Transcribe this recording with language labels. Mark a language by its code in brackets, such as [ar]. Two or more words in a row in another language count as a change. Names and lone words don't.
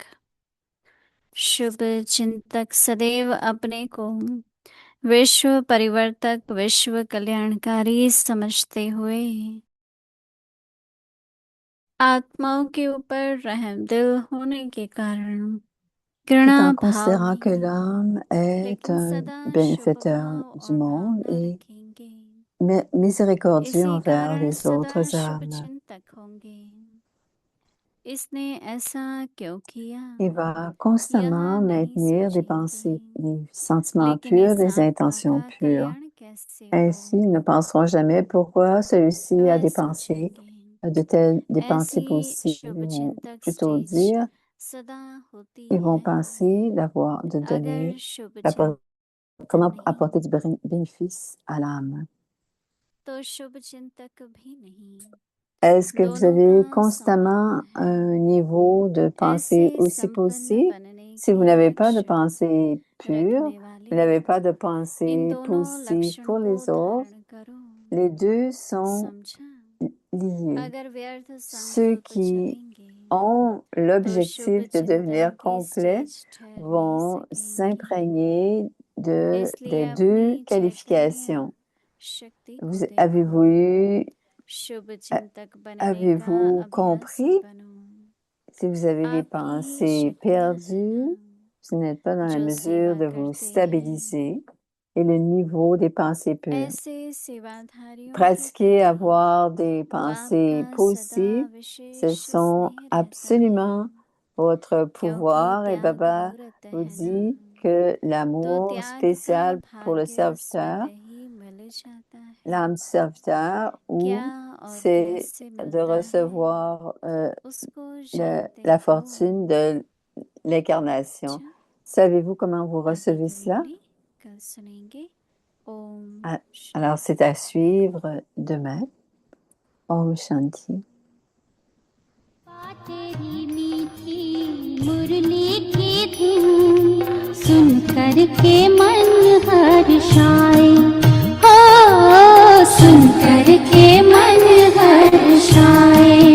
[hi] शुभ चिंतक सदैव अपने को विश्व परिवर्तक, विश्व कल्याणकारी समझते हुए आत्माओं के ऊपर रहम दिल होने के कारण [fr] Tout [hi] घृणा [fr] en [hi] भाव [fr] considérant que [hi] नहीं, [fr] l'âme est [hi] लेकिन [fr] un [hi] सदा शुभ [fr] bienfaiteur [hi] भाव [fr] du [hi] और [fr] monde [hi] भावना [fr] et [hi] रखेंगे। [fr] miséricordieux [hi] इसी [fr] envers [hi] कारण [fr] les [hi] सदा [fr] autres [hi] शुभ [fr] âmes. [hi] चिंतक होंगे। इसने ऐसा क्यों किया, [fr] Il va [hi] यहाँ [fr] constamment [hi] नहीं [fr] maintenir des pensées, [hi] सोचेंगे। [fr] des sentiments [hi] लेकिन [fr] purs, [hi] इस [fr] des [hi] आत्मा [fr] intentions [hi] का [fr] pures. [hi] कल्याण कैसे [fr] Ainsi, [hi] हो, [fr] ils ne penseront jamais pourquoi celui-ci a [hi] वह [fr] des pensées, [hi] सोचेंगे। [fr] des pensées [hi] ऐसी [fr] positives. Ils [hi] शुभ [fr] vont [hi] चिंतक [fr] plutôt [hi] स्टेज [fr] dire, [hi] सदा होती [fr] ils vont [hi] है। [fr] penser de [hi] अगर [fr] donner, [hi] शुभ [fr] d'appor- [hi] चिंतक [fr] comment [hi] नहीं, [fr] apporter du bénéfice à l'âme. [hi] तो शुभ चिंतक भी नहीं। [fr] Est-ce que vous [hi] दोनों [fr] avez [hi] का [fr] constamment [hi] संबंध है। [fr] un niveau de pensée [hi] ऐसे [fr] aussi [hi] संपन्न [fr] positif? [hi] बनने [fr] Si vous [hi] के [fr] n'avez pas de [hi] लक्ष्य [fr] pensée pure, [hi] रखने [fr] vous [hi] वाले [fr] n'avez pas de [hi] इन [fr] pensée [hi] दोनों [fr] positive [hi] लक्षण [fr] pour [hi] को [fr] les autres, [hi] धारण करो। [fr] les deux sont [hi] समझा, [fr] liés. [hi] अगर व्यर्थ [fr] Ceux [hi] संकल्प [fr] qui [hi] चलेंगे [fr] ont [hi] तो शुभ [fr] l'objectif de devenir [hi] चिंतन की [fr] complet [hi] स्टेज ठहर नहीं [fr] vont [hi] सकेंगे। [fr] s'imprégner [hi] इसलिए [fr] des [hi] अपनी [fr] deux [hi] चैतन्य [fr] qualifications. [hi] शक्ति को [fr] Avez-vous [hi] देखो। [fr] eu, [hi] शुभ चिंतक बनने का [fr] avez-vous [hi] अभ्यासी [fr] compris? [hi] बनो। [fr] Si vous avez des [hi] आप ही [fr] pensées [hi] शक्तियां हैं [fr] perdues, [hi] ना, [fr] vous n'êtes pas dans la [hi] जो [fr] mesure [hi] सेवा [fr] de vous [hi] करते हैं। [fr] stabiliser et le niveau des pensées pures. [hi] ऐसे सेवाधारियों के [fr] Pratiquer [hi] प्रति [fr] avoir des [hi] वो [fr] pensées [hi] आपका [fr] positives, [hi] सदा [fr] ce [hi] विशेष [fr] sont [hi] स्नेह रहता [fr] absolument [hi] है। [fr] votre [hi] क्योंकि [fr] pouvoir et [hi] त्याग [fr] Baba [hi] मूर्त [fr] vous [hi] है [fr] dit [hi] ना, [fr] que [hi] तो [fr] l'amour [hi] त्याग का [fr] spécial pour le [hi] भाग्य [fr] serviteur, [hi] स्वतः ही मिल जाता है। [fr] l'âme du serviteur, [hi] क्या [fr] ou [hi] और [fr] c'est [hi] कैसे [fr] de [hi] मिलता है, [fr] recevoir [hi] उसको जानते [fr] la [hi] हो। [fr] fortune de l'incarnation. [hi] अच्छा, [fr] Savez-vous comment vous [hi] अभी [fr] recevez [hi] की [fr] cela? [hi] मुरली कल सुनेंगे। ओम [fr] Ah, [hi] शांति। [fr] alors, c'est à suivre demain. [hi] ओम शांति. तेरी मीठी मुरली की धुन सुन करके मन हर्षाए। हो सुन करके मन हर्षाए।